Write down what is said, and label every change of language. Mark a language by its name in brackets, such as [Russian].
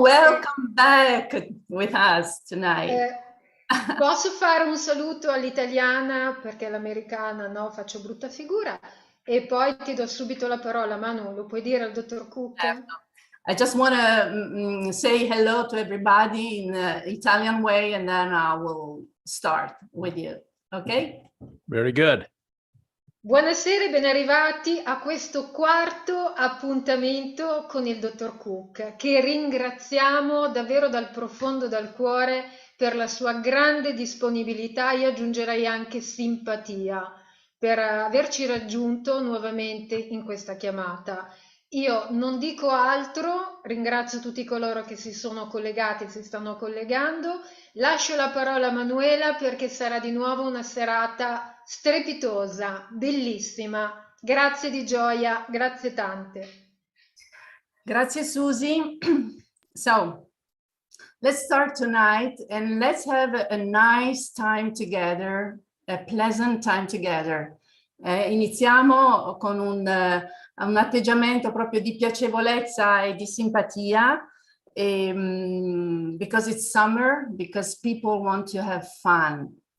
[English] Welcome back with us tonight. [Italian] Posso fare un saluto all'italiana perché l'americana no, faccio brutta figura e poi ti do subito la parola. Manu, lo puoi dire al dottor Cook? [English] I just want to say hello to everybody in the Italian way and then I will start with you. Okay? Very good. [Italian] Buonasera e ben arrivati a questo quarto appuntamento con il dottor Cook, che ringraziamo davvero dal profondo del cuore per la sua grande disponibilità, io aggiungerei anche simpatia, per averci raggiunto nuovamente in questa chiamata. Io non dico altro, ringrazio tutti coloro che si sono collegati, si stanno collegando, lascio la parola a Manuela perché sarà di nuovo una serata strepitosa, bellissima. Grazie di gioia, grazie tante. Grazie Susie. [English] So, let's start tonight and let's have a nice time together, a pleasant time together. [Italian] Iniziamo con un atteggiamento proprio di piacevolezza e di simpatia, [English] because it's summer, because people want to have fun.